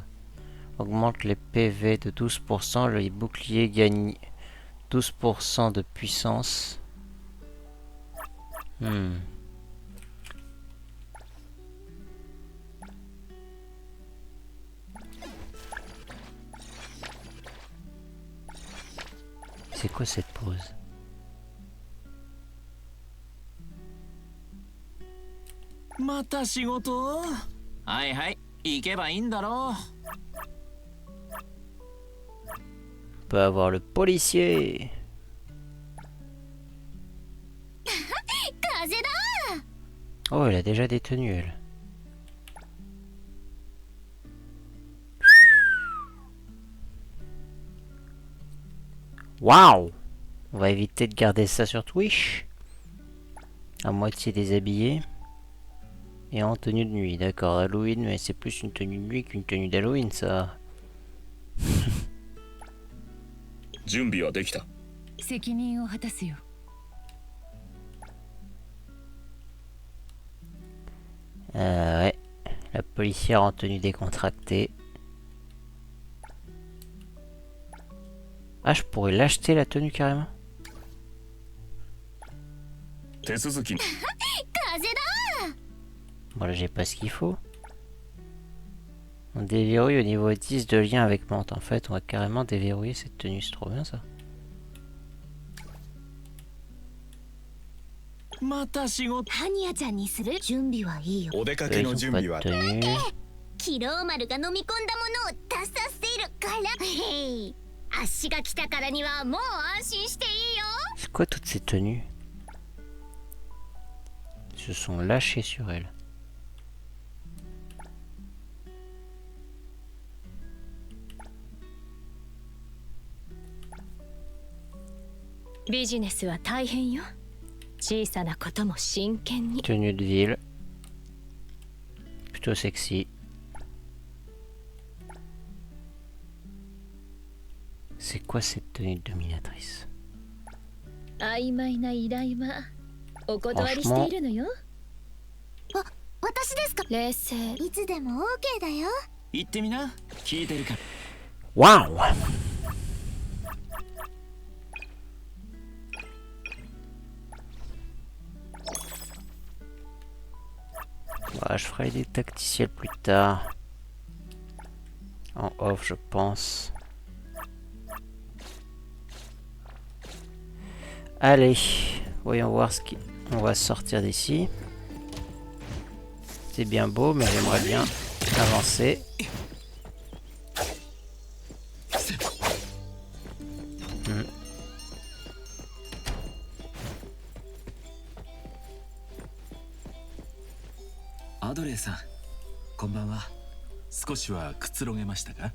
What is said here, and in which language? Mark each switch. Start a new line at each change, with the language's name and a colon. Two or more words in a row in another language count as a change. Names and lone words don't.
French: Augmente les PV de 12%, les boucliers gagnent 12% de puissance. C'est quoi cette pause?
Japanese: また仕事？はいはい、行けばいいんだろう。
French: On peut avoir le policier.
Japanese: 風だ。
French: Oh, elle a déjà des tenues, elle. Waouh! On va éviter de garder ça sur Twitch. À moitié déshabillé. Et en tenue de nuit, d'accord. Halloween, mais c'est plus une tenue de nuit qu'une tenue d'Halloween, ça.
Japanese: 準備はできた。責任を果たすよ。
French: Ouais. La policière en tenue décontractée. Ah, je pourrais l'acheter la tenue carrément.
Japanese: 手続き。風だ。
French: Bon là j'ai pas ce qu'il faut. On déverrouille au niveau 10 de lien avec Mante. En fait on va carrément déverrouiller cette tenue, c'est trop bien ça.
Japanese: また仕事。ハニヤちゃんにする準備はいいよ。お出か
French: Eux,
Japanese: け
French: ils
Japanese: の
French: ont
Japanese: 準
French: pas
Japanese: 備
French: de
Japanese: は。
French: tenue.
Japanese: キローマルが飲み込んだものを出させるから。へい。あっしが来たからにはもう安心していいよ。
French: C'est quoi toutes ces tenues? Ils se sont lâchés sur elle.
Japanese: ビジネスは大変よ。小さなことも真剣に。
French: Tenue de ville. Plutôt sexy. C'est quoi cette tenue de dominatrice?
Japanese: 曖昧な依頼はお断りしているのよ。私ですか。冷静。いつでも OK だよ。言ってみな。聞いてるから。
French: Waouh! Voilà, je ferai des tacticiels plus tard. En off, je pense. Allez, voyons voir ce qu'on va sortir d'ici. C'est bien beau, mais j'aimerais bien avancer.
Japanese: アドレーさん、こんばんは。少しはくつろげましたか？